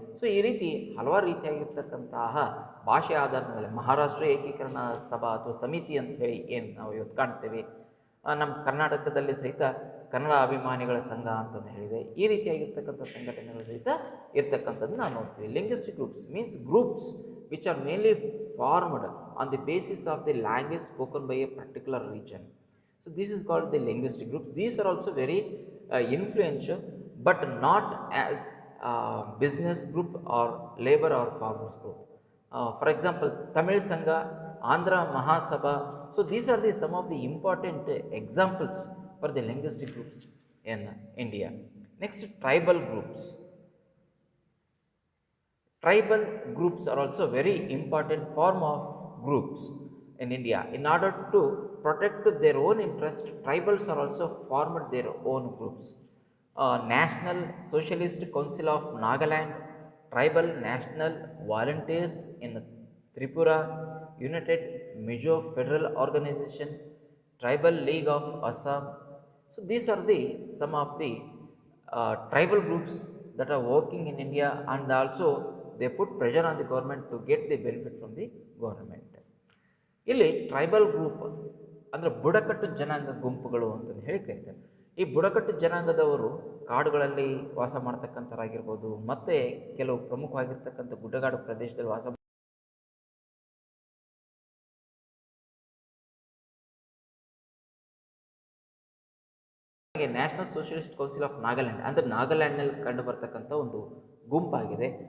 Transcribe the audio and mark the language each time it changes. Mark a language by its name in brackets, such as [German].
[Kannada] So ಈ ರೀತಿ ಹಲವಾರು ರೀತಿಯಾಗಿರ್ತಕ್ಕಂತಹ ಭಾಷೆ ಆಧಾರದ ಮೇಲೆ ಮಹಾರಾಷ್ಟ್ರ ಏಕೀಕರಣ ಸಭಾ ಅಥವಾ ಸಮಿತಿ ಅಂತ ಹೇಳಿ ಏನು ನಾವು ಇವತ್ತು ಕಾಣ್ತೇವೆ. ನಮ್ಮ ಕರ್ನಾಟಕದಲ್ಲಿ ಸಹಿತ ಕನ್ನಡ ಅಭಿಮಾನಿಗಳ ಸಂಘ ಅಂತಂದು ಹೇಳಿದೆ. ಈ ರೀತಿಯಾಗಿರ್ತಕ್ಕಂಥ ಸಂಘಟನೆಗಳು ಸಹಿತ ಇರ್ತಕ್ಕಂಥದ್ದು ನಾವು ನೋಡ್ತೀವಿ. [English] Linguistic groups means groups which are mainly formed on the basis of the language spoken by a particular region. So this is called the linguistic groups. These are also very influential, but not as business group or labor or farmers group. For example, Tamil Sangha, Andhra Mahasabha. So these are some of the important examples for the linguistic groups in India. Next, tribal groups. Tribal groups are also very important form of groups in India. In order to protect their own interest, tribals are also formed their own groups. National Socialist Council of Nagaland, Tribal National Volunteers in Tripura, United Mizo Federal Organization, Tribal League of Assam. So these are some of the tribal groups that are working in India, and also they put pressure on the government to get the benefit from the government. [Kannada] ಇಲ್ಲಿ tribal group ಅಂದರೆ ಬುಡಕಟ್ಟು ಜನಾಂಗ ಗುಂಪುಗಳು ಅಂತಂದು ಹೇಳಿ ಕರೀತಾರೆ. ಈ ಬುಡಕಟ್ಟು ಜನಾಂಗದವರು ಕಾಡುಗಳಲ್ಲಿ ವಾಸ ಮಾಡ್ತಕ್ಕಂಥರಾಗಿರ್ಬೋದು, ಮತ್ತು ಕೆಲವು ಪ್ರಮುಖವಾಗಿರ್ತಕ್ಕಂಥ ಗುಡ್ಡಗಾಡು ಪ್ರದೇಶದಲ್ಲಿ ವಾಸ national socialist council of Nagaland ಅಂದರೆ ನಾಗಾಲ್ಯಾಂಡ್ನಲ್ಲಿ ಕಂಡು ಬರ್ತಕ್ಕಂಥ ಒಂದು ಗುಂಪಾಗಿದೆ.